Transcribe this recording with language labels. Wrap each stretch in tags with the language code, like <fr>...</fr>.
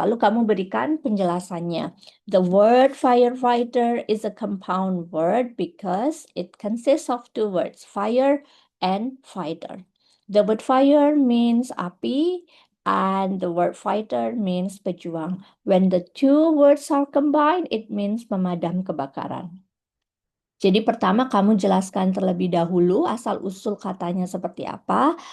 <id>Lalu kamu berikan penjelasannya.</id> <en>The word firefighter is a compound word because it consists of two words, fire and fighter. The word fire means api and the word fighter means pejuang. When the two words are combined, it means</en> <id>pemadam kebakaran. Jadi pertama kamu jelaskan terlebih dahulu asal-usul katanya seperti apa.</id>